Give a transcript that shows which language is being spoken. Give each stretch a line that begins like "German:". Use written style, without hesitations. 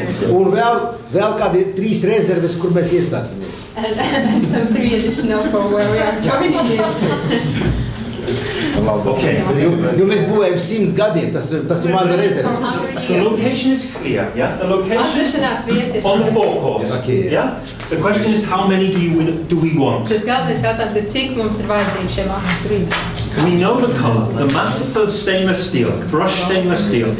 Latvian: Un vēl kādi 3 rezerves, kur mēs iestāsimies.
English: And some 3 additional for where we are joining in. Okay.
Latvian: Jo mēs būvējam 100 gadiem, tas ir maza rezerve.
English: The location is clear, yeah? The location on the forecourt, okay. Yeah? The question is how many do we want?
Latvian: Tas galvenais jautājums ir, cik mums ir vajadzīgi šie masu?
English: We know the color. The masses are stainless steel, brushed stainless steel.